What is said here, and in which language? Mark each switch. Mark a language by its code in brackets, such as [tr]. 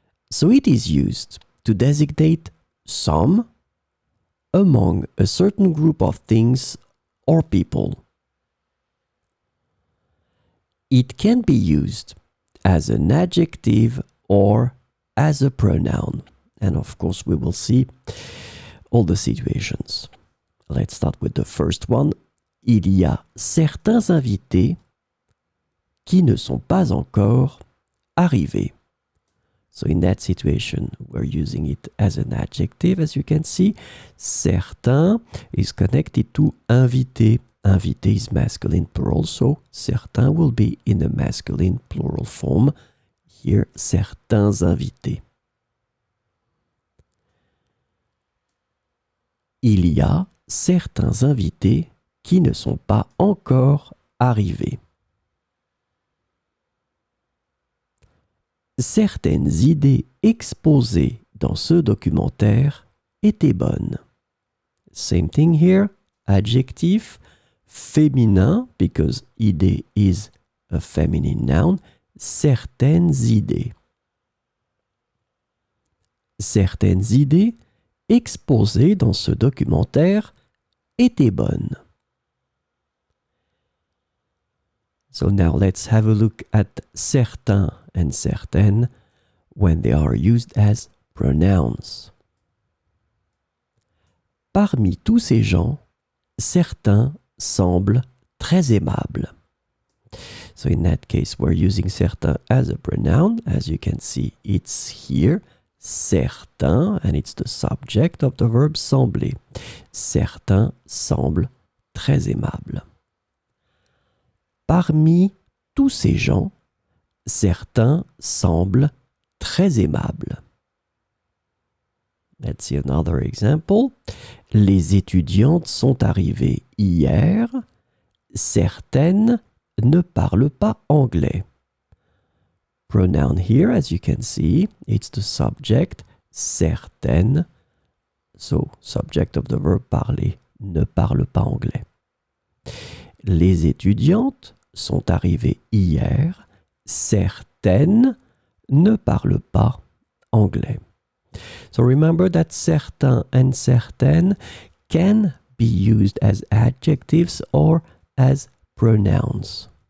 [en] So it is used to designate some among a certain group of things or people. It can be used as an adjective or as a pronoun. And of course, we will see all the situations. Let's start with the first one. [fr] Il y a certains invités qui ne sont pas encore arrivés. [en] So in that situation, we're using it as an adjective, as you can see. Certains is connected to invité. Invité is masculine plural, so certains will be in the masculine plural form. [fr] Here, certains invités. Il y a certains invités qui ne sont pas encore arrivés. Certaines idées exposées dans ce documentaire étaient bonnes. [en] Same thing here, adjective, féminin, because idée is a feminine noun, [fr] certaines idées. Certaines idées exposées dans ce documentaire étaient bonnes. [en] So now let's have a look at certains and certaines when they are used as pronouns. [fr] Parmi tous ces gens, certains semblent très aimables. [en] So in that case, we're using certains as a pronoun. As you can see, it's here, certains, and it's the subject of the verb sembler. [fr] Certains semblent très aimables. Parmi tous ces gens, certains semblent très aimables. [en] Let's see another example. [fr] Les étudiantes sont arrivées hier. Certaines ne parlent pas anglais. [en] Pronoun here, as you can see, it's the subject, certaines. So, subject of the verb parler, [fr] ne parle pas anglais. Les étudiantes sont arrivées hier. Certaines ne parlent pas anglais. [en] So remember that certains and certaines can be used as adjectives or as pronouns.